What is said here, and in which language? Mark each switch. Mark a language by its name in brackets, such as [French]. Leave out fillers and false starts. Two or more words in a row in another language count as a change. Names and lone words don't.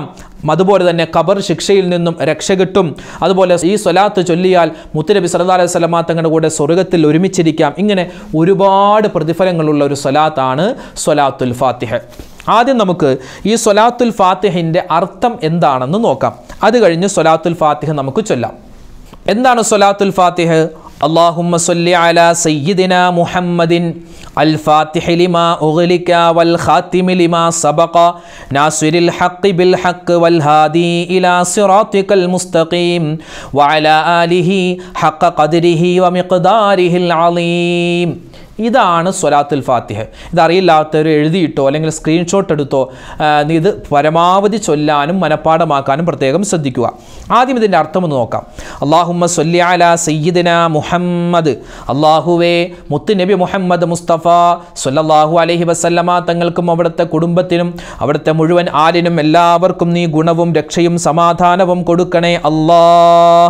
[Malayalam] അതുപോലെ തന്നെ ഖബർ ശിക്ഷയിൽ നിന്നും രക്ഷ കിട്ടും. അതുപോലെ ഈ സ്വലാത്ത് ചൊല്ലിയാൽ മുത്തുനബി [Arabic] صلى الله عليه وسلم [Malayalam] തങ്ങളുടെ കൂടെ സ്വർഗ്ഗത്തിൽ ഒരുമിച്ചിരിക്കാം. ഇങ്ങനെ ഒരുപാട് പ്രതിഫലങ്ങളുള്ള ഒരു സ്വലാത്താണ് സ്വലാത്തുൽ ഫാത്തിഹ്. ആദ്യം നമുക്ക് ഈ സ്വലാത്തുൽ ഫാത്തിഹിൻ്റെ അർത്ഥം എന്താണെന്ന് നോക്കാം. അത് കഴിഞ്ഞ് സ്വലാത്തുൽ ഫാത്തിഹ് നമുക്ക് ചൊല്ലാം. എന്താണ് സ്വലാത്തുൽ ഫാത്തിഹ്? [Arabic] اللهم صل على سيدنا محمد الفاتح لما أغلق والخاتم لما سبق ناصر الحق بالحق والهادي إلى صراطك المستقيم وعلى آله حق قدره ومقداره العظيم. [Malayalam] ഇതാണ് സ്വലാത്തുൽ ഫാത്തിഹ. ഇതറിയില്ലാത്തവർ എഴുതിയിട്ടോ അല്ലെങ്കിൽ സ്ക്രീൻഷോട്ട് എടുത്തോ ഇത് പരമാവധി ചൊല്ലാനും മനപ്പാഠമാക്കാനും പ്രത്യേകം ശ്രദ്ധിക്കുക. ആദ്യം ഇതിൻ്റെ അർത്ഥം ഒന്ന് നോക്കാം. [Arabic] اللهم صل على سيدنا محمد. [Malayalam] അല്ലാഹുവേ മുത്ത് നബി മുഹമ്മദ് മുസ്തഫ [Arabic] صلى الله عليه وسلم [Malayalam] തങ്ങൾക്കും അവിടുത്തെ കുടുംബത്തിനും അവിടുത്തെ മുഴുവൻ ആലിനും എല്ലാവർക്കും നീ ഗുണവും രക്ഷയും സമാധാനവും കൊടുക്കണേ അല്ലാഹ്.